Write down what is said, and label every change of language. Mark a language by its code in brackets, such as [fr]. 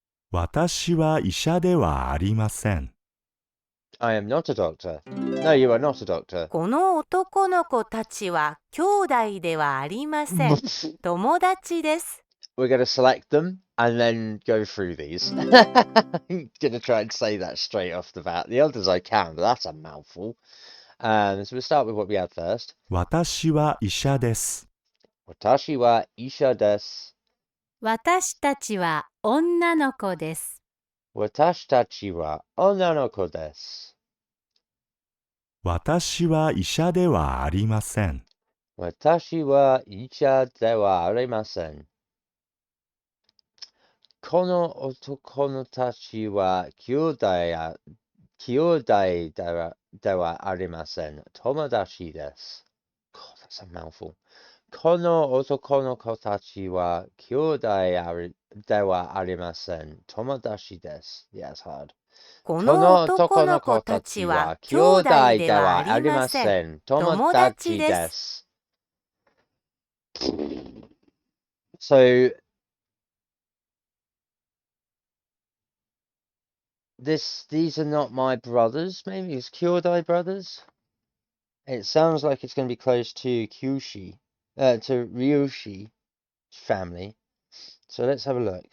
[ja] 私は医者ではありません。 [en] I am not a doctor. No, you are not a doctor. [ja] この男の子たちは兄弟ではありません。友達です。 [en] We're going to select them and then go through these. I'm going to try and say that straight off the bat. The others I can, but that's a mouthful. So we'll start with what we had first. [ja] 私は医者です。 Watashi wa isha desu. 私たちは女の子です。 Watashi tachi wa onnanoko desu. 私は医者ではありません。 Watashi wa isha de wa arimasen. この男のたちは兄弟ではありません。友達です。 [en] God, that's a mouthful. [ja] この男の子たちは兄弟ではありません。友達です。 [en] Yeah, it's hard. [ja] この男の子たちは兄弟ではありません。友達です。 [en] So these are not my brothers. Maybe it's Kyodai brothers. It sounds like it's going to be close to Kyushi, to Ryushi family. So let's have a look.